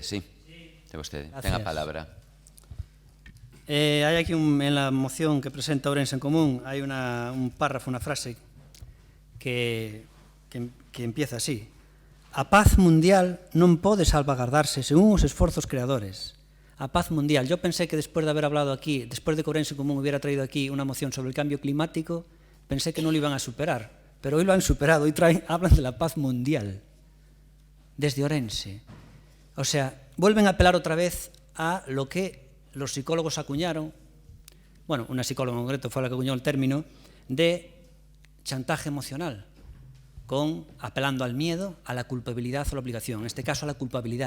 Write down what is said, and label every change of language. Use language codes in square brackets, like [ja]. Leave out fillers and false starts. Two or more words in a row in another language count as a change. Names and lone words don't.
[gl] Sí. De vostede. Ten a palabra. Hai aquí [es] en la moción [gl] que presenta Ourense en Común, hai un párrafo, unha frase [es] que empieza así: [gl] a paz mundial non pode salvagardarse según os esforzos creadores. A paz mundial. [es] Yo pensé que después de haber hablado aquí, después de que Ourense en Común hubiera traído aquí una moción sobre el cambio climático, pensé que no lo iban a superar, pero hoy lo han superado, hoy hablan de la paz mundial desde Ourense. O sea, vuelven a apelar otra vez a lo que los psicólogos acuñaron, bueno, una psicóloga en concreto fue la que acuñó el término, de chantaje emocional, apelando al miedo, a la culpabilidad o la obligación, en este caso a la culpabilidad.